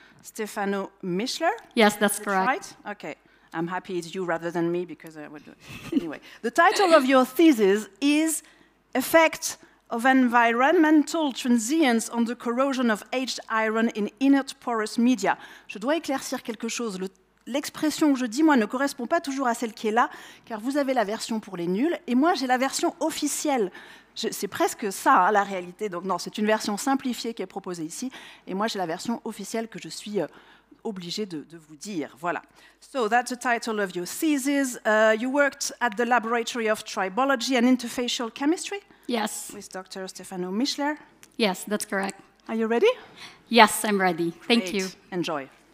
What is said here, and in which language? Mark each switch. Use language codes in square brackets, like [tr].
[en] Stefano Mischler? Yes, that's correct. Right? Okay. I'm happy it's you rather than me because I would do it. Anyway, the title of your thesis is Effect of Environmental Transients on the Corrosion of Aged Iron in Inert Porous Media. [fr] Je dois éclaircir quelque chose. L'expression que je dis, moi, ne correspond pas toujours à celle qui est là, car vous avez la version pour les nuls, et moi, j'ai la version officielle. C'est presque ça, hein, la réalité. Donc non, c'est une version simplifiée qui est proposée ici, et moi, j'ai la version officielle que je suis obligée de vous dire. Voilà. [en] So that's the title of your thesis. You worked at the Laboratory of Tribology and Interfacial Chemistry? Yes. With Dr. Stefano Mischler? Yes, that's correct. Are you ready? Yes, I'm ready. Thank Great. you. Enjoy.